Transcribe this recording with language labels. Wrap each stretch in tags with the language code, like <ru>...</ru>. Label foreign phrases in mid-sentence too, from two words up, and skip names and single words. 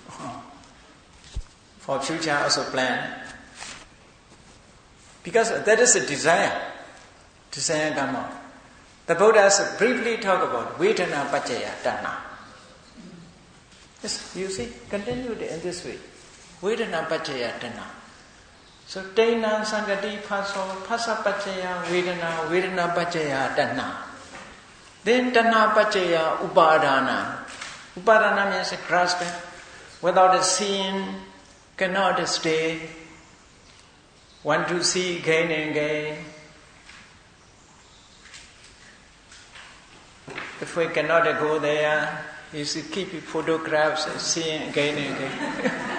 <en>For future also plan. Because that is a desire. Desire come out. The Buddhas briefly talk about</en> <pi>Vedana Pachaya Dhamma.</pi> <en>Yes, you see, continued in this way.</en> <pi>Vedana Pachaya Dhamma. So, Tainam Sangati Paso, Pasa Pachaya Vedana, Vedana Pachaya Dhamma. Then Dhamma Pachaya Upadana.</pi> <en>Upadana means grasping. Without a seeing, cannot stay. Want to see again and again. If we cannot go there, you should keep photographs and seeing again and again.</en>